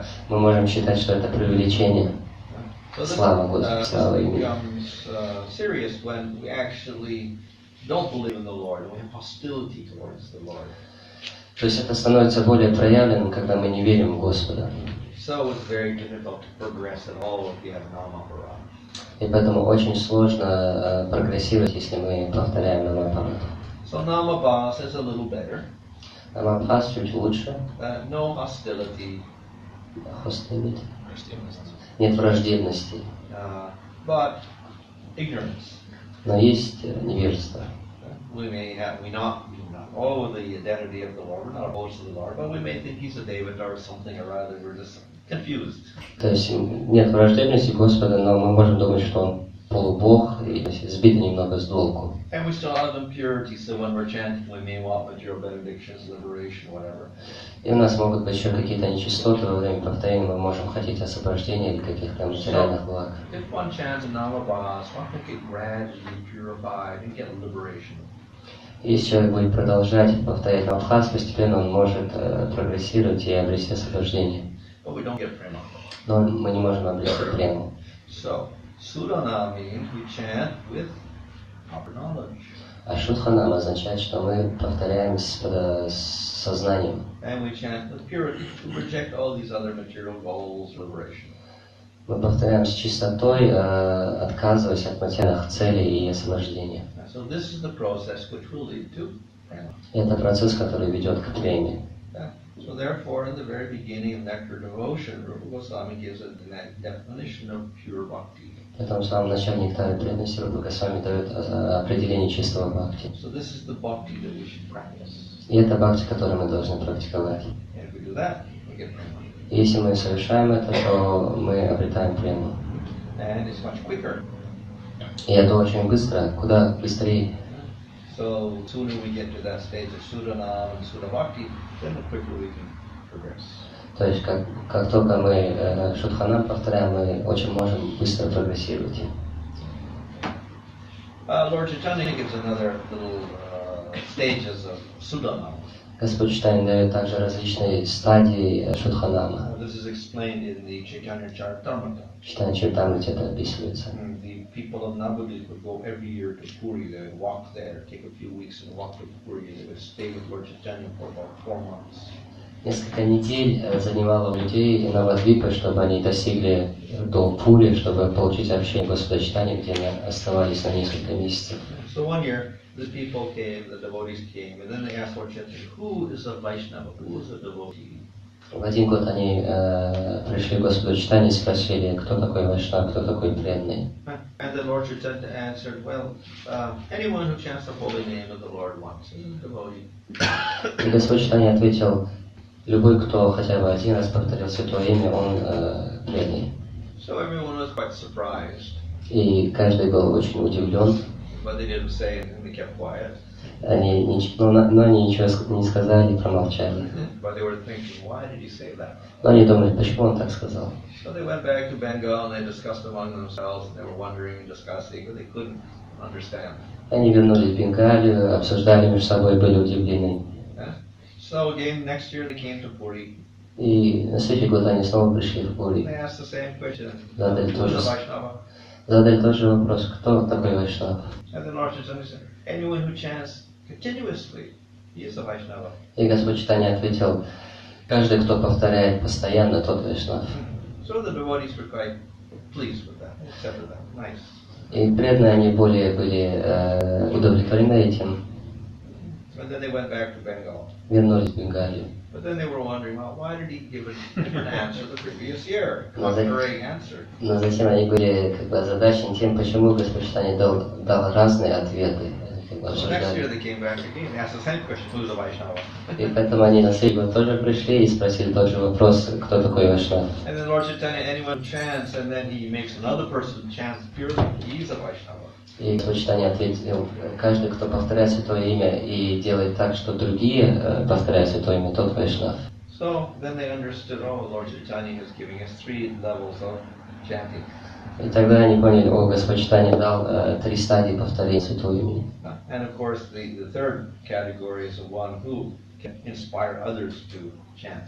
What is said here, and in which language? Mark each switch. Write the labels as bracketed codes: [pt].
[ru] Мы можем считать, что это преувеличение. Слава Господу, слава имени. [en] Becomes serious when we actually don't believe in the Lord and we have hostility towards the Lord. [ru] То есть это становится более проявленным, когда мы не верим в Господа. [en] So it's very difficult to progress at all if you have nama-para. [ru] И поэтому очень сложно прогрессировать, если мы повторяем намапарат. [en] So namabhas is a little better. [ru] Намабхас чуть лучше. [en] No hostility. Hostility. [ru] Нет враждебности. [en] But ignorance. [ru] Но есть невежество. [en] We not know the identity of the Lord, we're not opposed to the Lord, but we may think he's a Devata or something or other, we're just confused. [ru] То есть нет враждебности Господа, но мы можем думать, что Он полубог и сбит немного с толку. [en] And we still have impurity, so when we're chanting, we may want material benedictions, liberation, whatever. [ru] И у нас могут быть еще какие-то нечистоты во время повторения, мы можем хотеть освобождения или каких-то материальных благ. [en] If one chants in namabhas, one can get gradually purified and get liberation. [ru] Если человек будет продолжать повторять намабхас, постепенно он может прогрессировать и обрести освобождение. [en] But we don't get prema. [ru] Но мы не можем обрести прему. [en] So, sudhana means we chant with proper knowledge. [ru] А шудханам означает, что мы повторяем с сознанием. [en] And we chant with purity to reject all these other material goals, liberation. [ru] Мы повторяем с чистотой, отказываясь от материальных целей и освобождения. [en] So this is the process which will lead to prema. [ru] Это процесс, который ведет к преме. [en] So therefore, in the very beginning of Nectar Devotion, Rupa Goswami gives a definition of pure bhakti. [ru] Поэтому в самом начале нектара преданности Рупа Госвами дает определение чистого бхакти. [en] So this is the bhakti that we should practice. [ru] И это бхакти, который мы должны практиковать. [en] And if we do that, we get prema. [ru] И если мы совершаем это, то мы обретаем прему. [en] And it's much quicker. [ru] И это очень быстро, куда быстрее. [en] So sooner we get to that stage of Sudhanam and Sudhabhakti, then the quicker we can progress. [ru] То есть как только мы шудханам повторяем, мы очень можем быстро прогрессировать. [en] Lord Chaitanya gives another little stages of Sudhanam. [ru] Господь Чайтанья дает также различные стадии шудханама. [en] This is explained in the Chaitanya Charitamrita. [ru] Чайтанья Чаритамрите это описывается. [en] The people of Navadvip would go every year to Puri. They would walk there, take a few weeks and walk to Puri. They would stay with Lord Chaitanya for about 4 months. [ru] Несколько недель занимало у людей Навадвипы, чтобы они достигли до Пури, чтобы получить общение Господа Чайтаньи, где они оставались на несколько месяцев. [en] So one year, the people came, the devotees came, and then they asked Lord Chaitanya, who is a Vaishnava, who is a devotee? [ru] В один год они пришли к Господу Чайтаньи и спросили, кто такой Вайшнав, кто такой преданный. [en] And then Lord Chaitanya answered, well, anyone who chants the holy name of the Lord once is a devotee. [ru] И Господь Чайтанья ответил, любой, кто хотя бы один раз повторил Святое Имя, он преданный. [en] So everyone was quite surprised. [ru] И каждый был очень удивлен. [en] But they didn't say anything, they kept quiet. [ru] Но они ничего не сказали, промолчали. [en] But they were thinking, why did he say that? [ru] Но они думали, почему он так сказал. [en] So they went back to Bengal and they discussed among themselves and they were wondering and discussing, but they couldn't understand. [ru] Они вернулись в Бенгалию, обсуждали между собой, были удивлены. [en] So again, next year they came to Puri. [ru] И на следующий год они снова пришли в Пури. [en] They asked the same question. [ru] Задали [en] Who is [ru] тот [en] a [ru] же [en] Vaishnava? [ru] вопрос, кто такой Вайшнав? [en] And then Lord Chaitanya said, anyone who chants continuously, he is a Vaishnava. [ru] И Господь Чайтанья ответил, каждый, кто повторяет постоянно, тот Вайшнав. [en] So the devotees were quite pleased with that, accepted that. Nice. [ru] И преданные они более были удовлетворены этим, [en] And then they went back to Bengal. [ru] вернулись в Бенгалию. [en] But then they were wondering, well, why did he give a different answer the previous year? Contrary answer. [ru] Но затем они были озадачены тем, почему Господь Чайтанья дал разные ответы. [en] So next year they came back again and asked the same question, who is a Vaishnava? [ru] И поэтому они на следующий год тоже пришли и спросили тот же вопрос, кто такой Вайшнав. [en] And then Lord Chaitanya, anyone chants and then he makes another person chant purely, he's a Vaishnava. [ru] И Господь Чайтанья ответил, каждый, кто повторяет Святое Имя и делает так, что другие повторяют Святое Имя, тот Вайшнав. [en] So then they understood, oh, Lord Chaitanya is giving us 3 levels of chanting. [ru] И тогда они поняли, о, Господь Чайтанья дал 3 стадии повторения святого имени. [en] And of course, the third category is the one who can inspire others to chant.